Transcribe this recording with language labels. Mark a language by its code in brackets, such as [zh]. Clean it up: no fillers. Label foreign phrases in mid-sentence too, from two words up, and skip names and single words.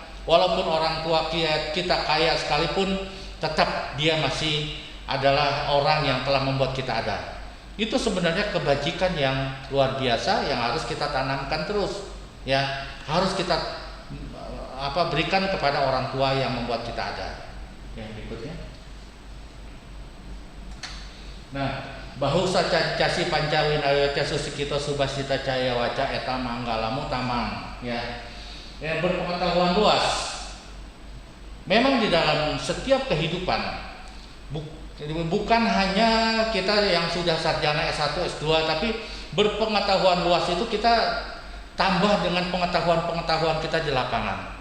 [id] Walaupun orang tua kita kaya sekalipun, tetap dia masih adalah orang yang telah membuat kita ada. Itu sebenarnya kebajikan yang luar biasa yang harus kita tanamkan terus, ya. Harus kita berikan kepada orang tua yang membuat kita ada. Yang berikutnya. Nah, [pi] bahusa casi pancawin susikito subasita caya waca eta manggalamu tamang, [id] ya. Yang berpengetahuan luas. Memang di dalam setiap kehidupan, bukan hanya kita yang sudah sarjana S1, S2, tapi berpengetahuan luas itu kita tambah dengan pengetahuan-pengetahuan kita di lapangan.